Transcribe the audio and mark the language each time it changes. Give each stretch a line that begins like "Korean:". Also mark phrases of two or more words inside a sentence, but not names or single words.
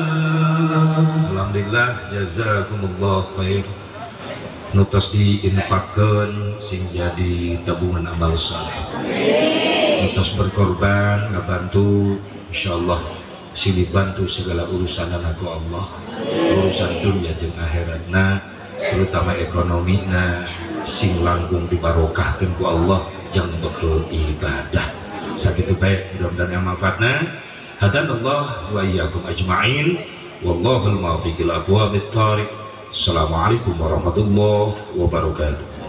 Arabic: الحمد لله جزاكم الله خير
Sundanese: nutos diinfakkeun sing jadi tabungan amal saleh, nutos berkorban ngabantu insyaallah sing dibantu segala urusan ku Allah, urusan dunia jeung akhiratna terutama ekonomina sing langkung dibarokahkeun ku Allah jeung bekal ibadah sakitu bae mudah-mudahan yang manfaatna.
Arabic: هدانا الله وإياكم أجمعين والله الموفق إلى أقوم الطريق. السلام عليكم ورحمة الله وبركاته.